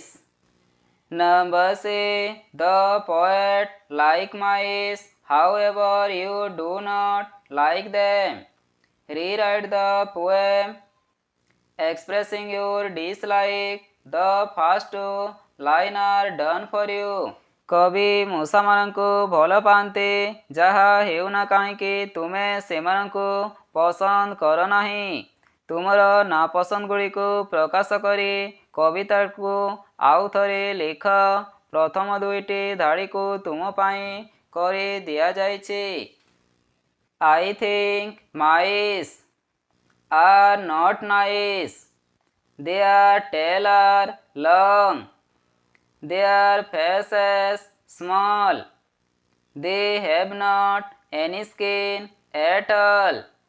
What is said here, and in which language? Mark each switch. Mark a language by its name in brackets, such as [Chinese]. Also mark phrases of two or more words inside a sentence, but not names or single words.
[English] Number C. The poet like mice. However, you do not like them. Rewrite the poem expressing your dislike. The first two lines are done for you. [Odia] କବି ମୂଷାମାନଙ୍କୁ ଭଲ ପାଆନ୍ତି। ଯାହା ହେଉନା କାହିଁକି ତୁମେ ସେମାନଙ୍କୁ ପସନ୍ଦ କର ନାହିଁ। ତୁମର ନାପସନ୍ଦ ଗୁଡ଼ିକୁ ପ୍ରକାଶ କରି କବିତାକୁ ଆଉ ଥରେ ଲେଖ। ପ୍ରଥମ ଦୁଇଟି ଧାଡ଼ିକୁ ତୁମ ପାଇଁ କରି ଦିଆଯାଇଛି। [English] I think mice are not nice. Their tails are long. Their faces small. They have not any skin at all.